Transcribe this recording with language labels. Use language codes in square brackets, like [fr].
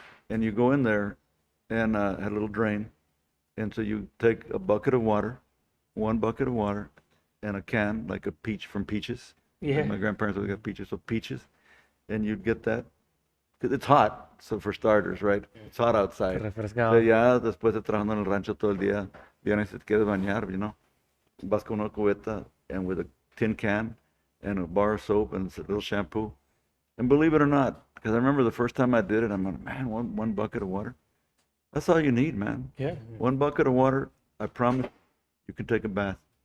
[en] And you go in there and had a little drain. And so you take a bucket of water, one bucket of water, and a can, like a peach from Peaches. Yeah. My grandparents always got peaches, so Peaches. And you'd get that, because it's hot, so for starters, right? It's hot outside. [es] Refrescado. So ya después de trabajando en el rancho todo el día, vienes y te quieres bañar, [en] you know. [es] Vas con una cubeta [en] and with a tin can and a bar of soap and a little shampoo. And believe it or not, because I remember the first time I did it, I'm like, man, one bucket of water. That's all you need, man. Yeah. One bucket of water, I promise you can take a bath.